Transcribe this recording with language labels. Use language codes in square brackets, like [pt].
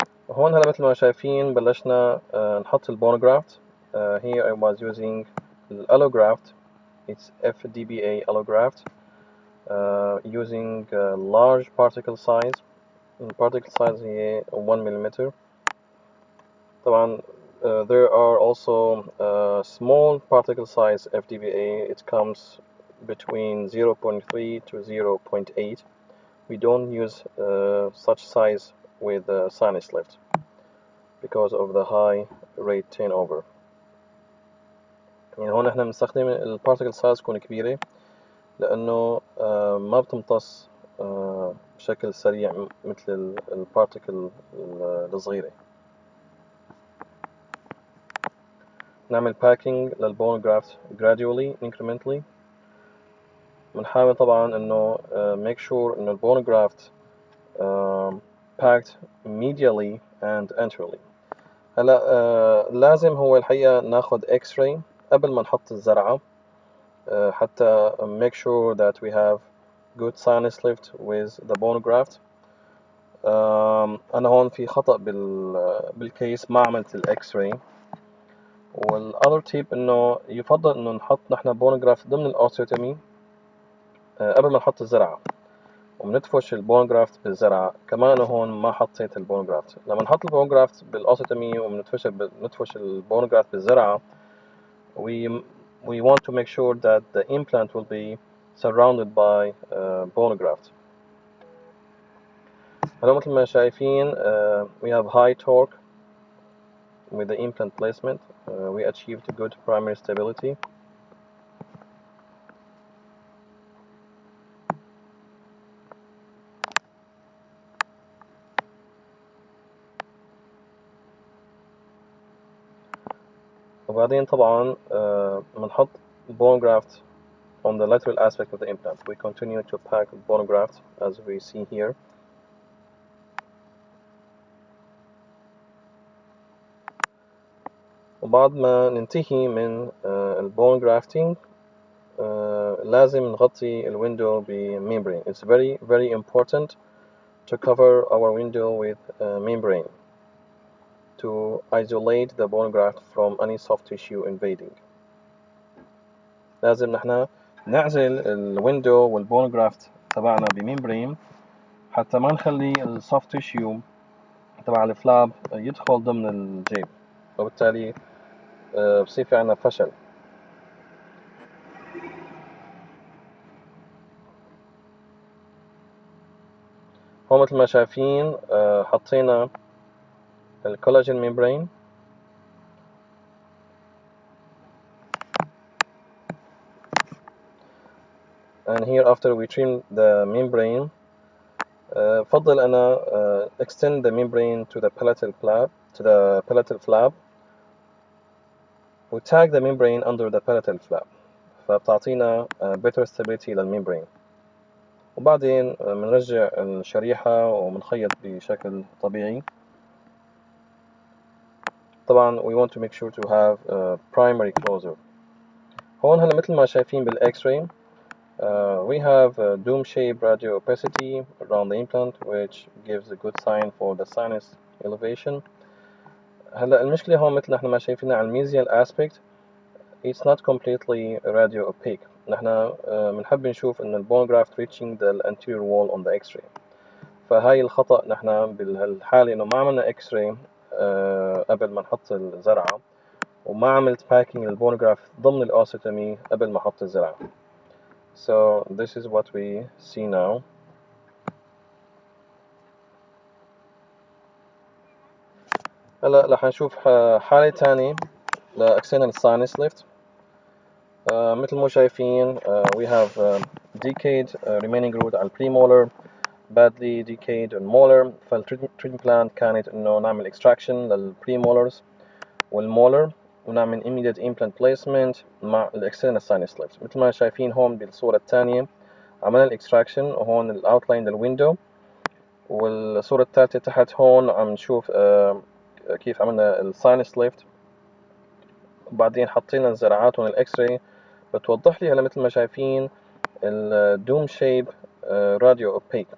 [ar] هون هلا مثل ما شايفين بلشنا نحط البون graft. [en] Here I was using the allograft. It's FDBA allograft using large particle size. The particle size here 1 millimeter. طبعا there are also small particle size FDBA. It comes between 0.3 to 0.8. We don't use such size with sinus lift because of the high rate turnover. [ar] يعني هون احنا بنستخدم البارتيكل سايز تكون كبيرة لأنه ما بتمتص بشكل سريع مثل البارتيكل الصغيرة. [en] نعمل packing للبون graft gradually incrementally. [ar] بنحاول طبعا إنه [en] make sure إنه البون graft packed medially and anteriorly. [ar] هلا لازم هو الحقيقة ناخد X-ray قبل ما نحط الزرعة حتى [en] make sure that we have good sinus lift with the bone graft. [ar] أنا هون في خطأ بالكيس ما عملت الإكس-راي. والأذر تيب إنه يفضل إنه نحط نحن بون جرافت ضمن الأوستيوتومي قبل ما نحط الزرعة وبندفش البون جرافت بالزرعة. كمان هون ما حطيت البون جرافت. لما نحط البون جرافت بالأوستيوتومي وبندفش البون جرافت بالزرعة [en] we want to make sure that the implant will be surrounded by bone graft. [ar] هلا مثل ما شايفين [en] we have high torque with the implant placement. We achieved good primary stability. [ar] وبعدين طبعا بنحط [en] bone graft on the lateral aspect of the implant. We continue to pack bone graft as we see here. [ar] وبعد ما ننتهي من البون جرافتينج لازم نغطي الويندو بممbrane. [en] It's very important to cover our window with membrane to isolate the bone graft from any soft tissue invading. [ar] لازم نحن نعزل الويندو والبون جرافت تبعنا بممبرين حتى ما نخلي السوفت تيشيو تبع الفلاب يدخل ضمن الجيب، وبالتالي بصير في عنا فشل. هون مثل ما شايفين حطينا الكولاجين ممبرين [en] and here after we trim the membrane [ar] فضل أنا [en] extend the membrane to the palatal flap [ar] و [en] tag the membrane under the palatal flap [ar] فبتعطينا better stability للممبرين. وبعدين بنرجع الشريحة وبنخيط بشكل طبيعي. [en] طبعا we want to make sure to have a primary closure. [ar] هون هلا مثل ما شايفين بالإكس-راي [en] we have a dome-shaped radio opacity around the implant which gives a good sign for the sinus elevation. [ar] هلا المشكلة هون مثل نحن ما شايفينها على الميزيال [en] aspect it's not completely radio opaque. [ar] نحن بنحب نشوف إن [en] البون graft reaching the anterior wall on the X-ray. [ar] فهاي الخطأ نحن بالحالة إنه ما عملنا X-ray قبل ما نحط الزرعة وما عملت packing للبون graft ضمن الأوسيتومي قبل ما أحط الزرعة. [en] So this is what we see now. [ar] هلا رح نشوف حالة تانية لأكسنال sinus lift. مثل ما شايفين [en] we have decayed remaining root على premolar, badly decayed molar. [ar] فالتريتمنت بلان كانت إنه نعمل extraction للpremolars والmolar ونعمل [en] immediate implant placement [ar] مع الاكسترنال sinus lift. مثل ما شايفين هون بالصورة الثانية عملنا الاكستراكشن وهون الاوتلاين للويندو، والصورة الثالثة تحت هون عم نشوف كيف عملنا الساينس ليفت، وبعدين حطينا الزراعات هون الاكس راي بتوضح لي هلا مثل ما شايفين الدوم شيب راديو اوبيك.